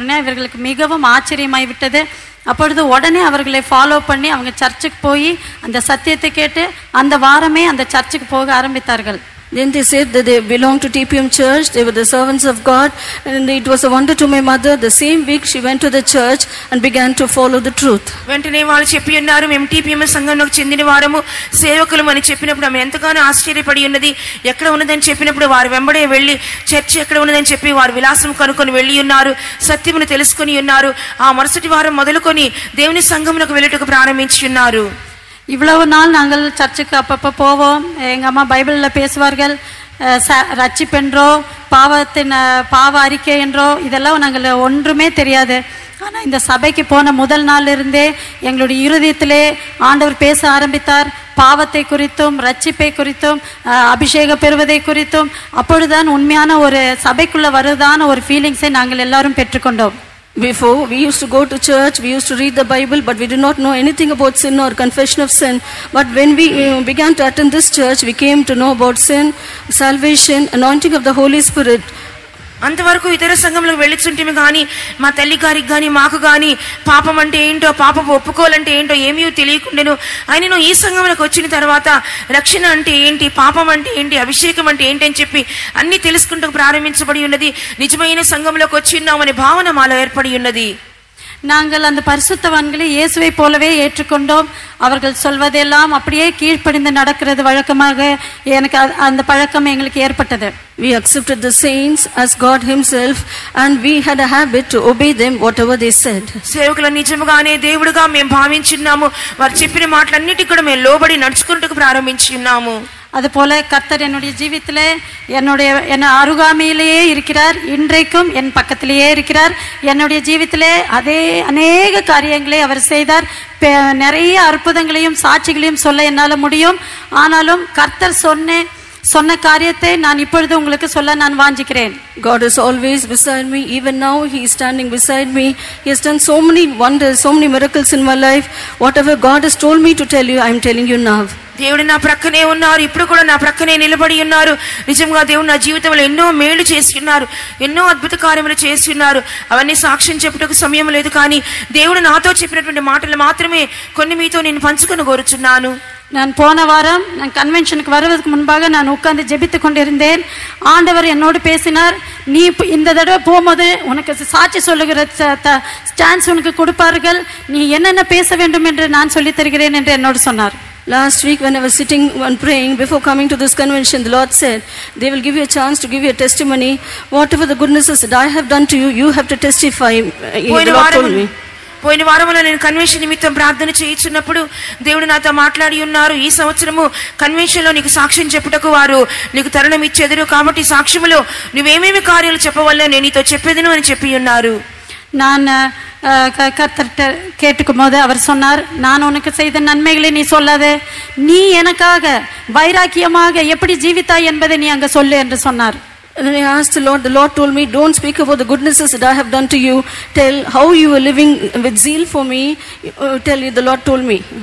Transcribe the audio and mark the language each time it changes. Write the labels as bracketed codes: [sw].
[ta] இவர்களுக்கு மிகவும் ஆச்சரியமாய் விட்டது. அப்பொழுது உடனே அவர்களை ஃபாலோ பண்ணி அவங்க சர்ச்சுக்கு போய் அந்த சத்தியத்தை கேட்டு அந்த வாரமே அந்த சர்ச்சுக்கு போக ஆரம்பித்தார்கள். [en] Then they said that they belonged to TPM church, they were the servants of God, and it was a wonder to my mother. The same week she went to the church and began to follow the truth. [te] వెంటనే వాళ్ళు చెప్పి ఉన్నారు, మేము TPM సంఘంలోకి చెందిన వారము, సేవకులు అని చెప్పినప్పుడు ఆమె ఎంతగానో ఆశ్చర్యపడి ఉన్నది. ఎక్కడ ఉన్నదని చెప్పినప్పుడు వారు వెంబడే వెళ్ళి చర్చ్ ఎక్కడ ఉన్నదని చెప్పి వారు విలాసం కనుక్కొని వెళ్ళి ఉన్నారు, సత్యమును తెలుసుకొని ఉన్నారు. ఆ మరుసటి వారం మొదలుకొని దేవుని సంఘంలోకి వెళ్ళటకు ప్రారంభించి ఉన్నారు. [ta] இவ்வளவு நாள் நாங்கள் சர்ச்சுக்கு அப்பப்போ போவோம். எங்கள் அம்மா பைபிளில் பேசுவார்கள். ரட்சிப்பென்றோ பாவ அறிக்கை என்றோ இதெல்லாம் நாங்கள் ஒன்றுமே தெரியாது. ஆனால் இந்த சபைக்கு போன முதல் நாளிலிருந்தே எங்களுடைய இருதயத்திலே ஆண்டவர் பேச ஆரம்பித்தார். பாவத்தை குறித்தும் ரட்சிப்பை குறித்தும் அபிஷேகம் பெறுவதை குறித்தும். அப்பொழுதுதான் உண்மையான ஒரு சபைக்குள்ளே வருவதான ஒரு ஃபீலிங்ஸை நாங்கள் எல்லாரும் பெற்றுக்கொண்டோம். [en] Before, we used to go to church, we used to read the Bible, but we did not know anything about sin or confession of sin. But when we began to attend this church, we came to know about sin, salvation, anointing of the Holy Spirit. [te] అంతవరకు ఇతర సంఘంలోకి వెళ్ళిచుంటిమి కానీ మా తల్లి గారికి కానీ మాకు కానీ పాపం అంటే ఏంటో, పాపం ఒప్పుకోవాలంటే ఏంటో ఏమీ తెలియకుండాను. ఆయనను ఈ సంఘంలోకి వచ్చిన తర్వాత రక్షణ అంటే ఏంటి, పాపం అంటే ఏంటి, అభిషేకం అంటే ఏంటి అని చెప్పి అన్ని తెలుసుకుంటూ ప్రారంభించబడి ఉన్నది. నిజమైన సంఘంలోకి వచ్చి ఉన్నామనే భావన మాలో ఏర్పడి ఉన్నది. [ta] நாங்கள் அந்த பரிசுத்தவான்களை இயேசுவை போலவே ஏற்றுக்கொண்டோம். அவர்கள் சொல்வதெல்லாம் அப்படியே கீழ்ப்படிந்து நடக்கிறது வழக்கமாக எனக்கு அந்த பழக்கம் எங்களுக்கு ஏற்பட்டது. [en] We accepted the saints as God himself and we had a habit to obey them whatever they said. [te] సేవకుల నిజముగానే దేవుడిగా మేము భావించున్నాము. వారు చెప్పిన మాటలన్నిటికీ కూడా మేము లోబడి నడుచుకున్నట్టుకు ప్రారంభించి ఉన్నాము. [ta] அதுபோல கர்த்தர் என்னுடைய ஜீவித்திலே என்ன அருகாமையிலேயே இருக்கிறார். இன்றைக்கும் என் பக்கத்திலேயே இருக்கிறார். என்னுடைய ஜீவித்திலே அதே அநேக காரியங்களை அவர் செய்தார். நிறைய அற்புதங்களையும் சாட்சிகளையும் சொல்ல என்னால் முடியும். ஆனாலும் கர்த்தர் சொன்ன காரியத்தை நான் இப்பொழுது உங்களுக்கு சொல்ல நான் வாஞ்சிக்கிறேன். [en] God is always beside me. Even now he is standing beside me. He has done so many wonders, so many miracles in my life. Whatever God has told me to tell you, I am telling you now. [te] దేవుడు నా ప్రక్కనే ఉన్నారు. ఇప్పుడు కూడా నా ప్రక్కనే నిలబడి ఉన్నారు. నిజంగా దేవుడు నా జీవితంలో ఎన్నో మేలు చేసి ఉన్నారు. ఎన్నో అద్భుత కార్యములు చేసి ఉన్నారు. అవన్నీ సాక్ష్యం చెప్పుటకు సమయం లేదు. కానీ దేవుడు నాతో చెప్పినటువంటి మాటలు మాత్రమే కొన్ని మీతో నేను పంచుకొని కోరుచున్నాను. [ta] நான் போன வாரம் நான் கன்வென்ஷனுக்கு வருவதற்கு முன்பாக நான் உட்கார்ந்து ஜெபித்து கொண்டிருந்தேன். ஆண்டவர் என்னோடு பேசினார். நீ இந்த தடவை போகும்போது உனக்கு சாட்சி சொல்லுகிற சான்ஸ் உனக்கு கொடுப்பார்கள். நீ என்னென்ன பேச வேண்டும் என்று நான் சொல்லித் தருகிறேன் என்று என்னோடு சொன்னார். [en] Last week when I was sitting and praying before coming to this convention, the Lord said, they will give you a chance to give you a testimony. Whatever the goodnesses that I have done to you, you have to testify. The Lord told me. [te] పోయిన వారంలో నేను convention నిమిత్తం ప్రార్థన చేయించున్నప్పుడు దేవుడు నాతో మాట్లాడి ఉన్నారు. ఈ సంవత్సరము కన్వెన్షన్లో నీకు సాక్ష్యం చెప్పుటకు వారు నీకు తరుణం ఇచ్చేదరు. కాబట్టి సాక్ష్యములో నువ్వేమేమి కార్యాలు చెప్పవల్లో నేను నీతో చెప్పేదను అని చెప్పి ఉన్నారు. [ta] நான் கர்த்தர்கிட்ட கேட்டுக்கும் போது அவர் சொன்னார், நான் உனக்கு செய்த நன்மைகளை நீ சொல்லாதே, நீ எனக்காக வைராக்கியமாக எப்படி ஜீவித்தாய் என்பதை நீ அங்க சொல்லு என்று சொன்னார். [en] And then I asked the Lord told me, don't speak about the goodnesses that I have done to you. Tell how you were living with zeal for me. Tell you, the Lord told me.